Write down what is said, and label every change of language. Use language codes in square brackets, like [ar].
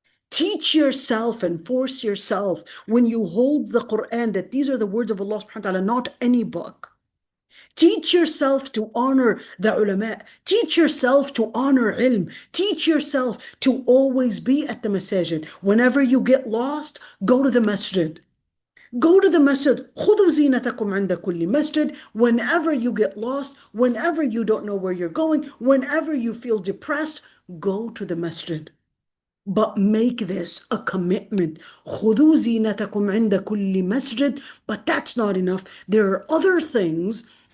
[en] Teach yourself and force yourself when you hold the Quran that these are the words of Allah subhanahu wa ta'ala, not any book. Teach yourself to honor the ulama. Teach yourself to honor ilm. Teach yourself to always be at the masajid. Whenever you get lost, go to the masjid. Go to the masjid. [ar] خُذُوا زِينَتَكُمْ عِنْدَ كُلِّ masjid. [en] Whenever you get lost, whenever you don't know where you're going, whenever you feel depressed, go to the masjid. But make this a commitment. [ar] خُذُوا زِينَتَكُمْ عِنْدَ كُلِّ masjid. [en] But that's not enough. There are other things